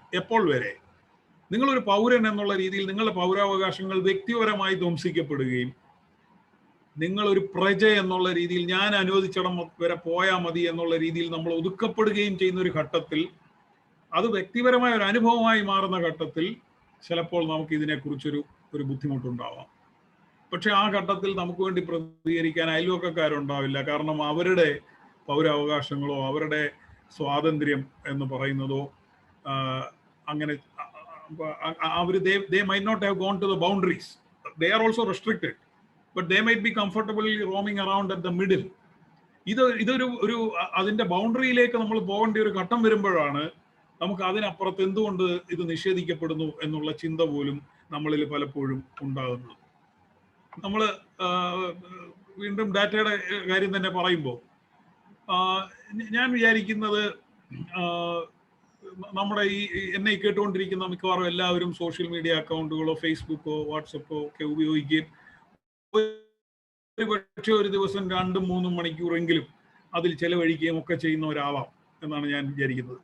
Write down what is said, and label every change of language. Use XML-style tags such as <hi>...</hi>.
<ml>എപ്പോൾ വരെ നിങ്ങളൊരു പൗരൻ എന്നുള്ള രീതിയിൽ നിങ്ങളുടെ പൗരാവകാശങ്ങൾ വ്യക്തിപരമായി ധ്വംസിക്കപ്പെടുകയും നിങ്ങളൊരു പ്രജ എന്നുള്ള രീതിയിൽ ഞാൻ അനുവദിച്ചിടം വരെ പോയാൽ മതി എന്നുള്ള രീതിയിൽ നമ്മൾ ഒതുക്കപ്പെടുകയും ചെയ്യുന്ന ഒരു ഘട്ടത്തിൽ, അത് വ്യക്തിപരമായ ഒരു അനുഭവമായി മാറുന്ന ഘട്ടത്തിൽ ചിലപ്പോൾ നമുക്ക് ഇതിനെക്കുറിച്ചൊരു ബുദ്ധിമുട്ടുണ്ടാവാം. പക്ഷെ ആ ഘട്ടത്തിൽ നമുക്ക് വേണ്ടി പ്രതികരിക്കാൻ അയൽവക്കക്കാരുണ്ടാവില്ല. കാരണം അവരുടെ പൗരാവകാശങ്ങളോ അവരുടെ സ്വാതന്ത്ര്യം എന്ന് പറയുന്നതോ അങ്ങനെ അവർ</ml> <en>they might not have gone to the boundaries. They are also restricted, but they might be comfortably roaming around at the middle.</en> <ml>ഇതൊരു അതിന്റെ ബൗണ്ടറിയിലേക്ക് നമ്മൾ പോകേണ്ട ഒരു ഘട്ടം വരുമ്പോഴാണ് നമുക്ക് അതിനപ്പുറത്ത് എന്തുകൊണ്ട് ഇത് നിഷേധിക്കപ്പെടുന്നു എന്നുള്ള ചിന്ത പോലും നമ്മളിൽ പലപ്പോഴും ഉണ്ടാകുന്നത്. നമ്മൾ വീണ്ടും ഡാറ്റയുടെ കാര്യം തന്നെ പറയുമ്പോൾ ഞാൻ വിചാരിക്കുന്നത് നമ്മുടെ എന്നെ കേട്ടുകൊണ്ടിരിക്കുന്ന മിക്കവാറും എല്ലാവരും സോഷ്യൽ മീഡിയ അക്കൗണ്ടുകളോ ഫേസ്ബുക്കോ വാട്സപ്പോ ഒക്കെ ഉപയോഗിക്കുകയും ഒരുപക്ഷെ ഒരു ദിവസം 2-3 മണിക്കൂറെങ്കിലും അതിൽ ചെലവഴിക്കുകയും ഒക്കെ ചെയ്യുന്നവരാവാം എന്നാണ് ഞാൻ വിചാരിക്കുന്നത്.</ml>